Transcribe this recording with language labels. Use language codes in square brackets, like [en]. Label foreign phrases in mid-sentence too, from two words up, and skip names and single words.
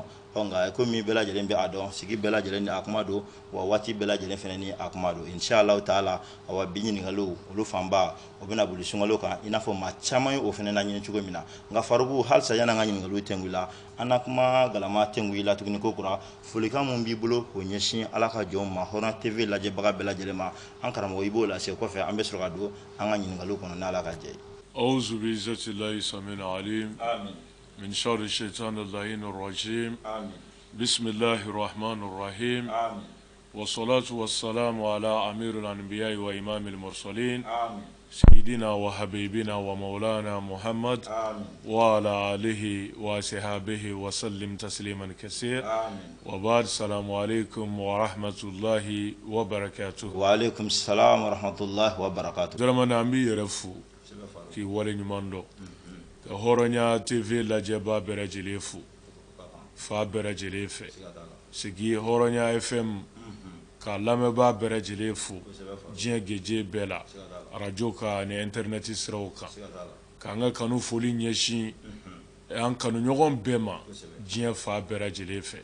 [bm] nka komi bɛɛ lajɛlen bɛ a dɔn sigi bɛɛ lajɛlen ni a kuma don wa waati bɛɛ lajɛlen fana ni a kuma don [ar] إن شاء الله تعالى [bm] awa bi ɲininkaliw olu fanba o bɛna boli sunkalo kan i n'a fɔ maa caman ye o fana laɲini cogo min na nka Faruku halisa yan'an ka ɲininkaliw tɛngu la an na kuma galama tɛngu i la tuguni ko kura folikan mun b'i bolo k'o ɲɛsin ala ka jɔn ma Hɔrɔnya TV lajɛbaga bɛɛ lajɛlen ma an karamɔgɔ i b'o lase kɔfɛ an bɛ sɔrɔ ka don an ka ɲininkaliw kɔnɔ n'ala ka jɛ ye. [ar] أعوذ بعزة الله السميع العليم من شر الشيطان اللعين الرجيم بسم الله الرحمن الرحيم والصلاة والسلام على أمير الأنبياء وإمام المرسلين سيدنا وحبيبنا ومولانا محمد وعلى آله وصحبه وسلم تسليما كثيرا وبعد السلام عليكم ورحمة الله وبركاته. وعليكم السلام ورحمة الله وبركاته. درمان أمي يرفو [bm] ki wale nyumando ka Hɔrɔnya TV lajɛba bɛɛ lajɛlen fo fa bɛɛ lajɛlen fɛ sigi Hɔrɔnya FM ka lamɛnbaa bɛɛ lajɛlen fo diɲɛ geje bɛɛ la radio ka ni internet siraw kan k'an ka kanu foli ɲɛsin an kanuɲɔgɔn bɛɛ ma diɲɛ fa bɛɛ lajɛlen fɛ.